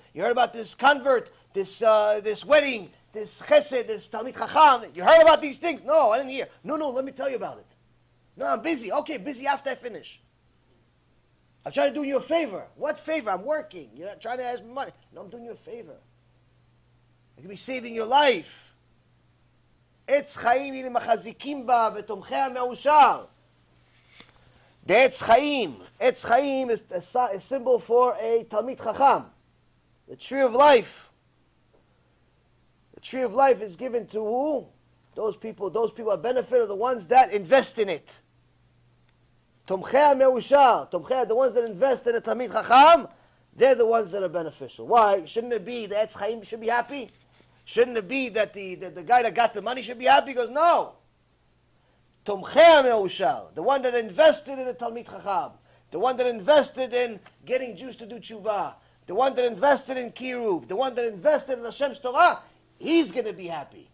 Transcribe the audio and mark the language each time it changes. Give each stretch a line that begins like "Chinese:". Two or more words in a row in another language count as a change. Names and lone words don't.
English: You heard about this convert, this wedding, this chesed, this
Hebrew: talmid chacham?
English: You heard about these things? No, I didn't hear. No, let me tell you about it. No, I'm busy. Okay, busy after I finish. I'm trying to do you a favor. What favor? I'm working. You're not trying to ask me money. No, I'm doing you a favor. I could be saving your life.
Hebrew: Etz chaim ili machazikim ba v'tomchei me'ushar.
English: The
Hebrew: Etz Chaim
English: is a symbol for a
Hebrew: talmid chacham.
English: The tree of life. The tree of life is given to who? Those people that benefit are the ones that invest in it.
Hebrew: Tomchei me'ushar.
English: Tomchei, the ones that invest in a
Hebrew: talmid chacham,
English: They're the ones that are beneficial. Why? Shouldn't it be the
Hebrew: Etz Chaim
English: should be happy? Shouldn't it be that the guy that got the money should be happy? He goes, no.
Hebrew: Tomchei me'ushar,
English: the one that invested in the
Hebrew: talmid chacham,
English: the one that invested in getting Jews to do tshuva, the one that invested in KIRUV, the one that invested in Hashem's Torah, he's going to be happy.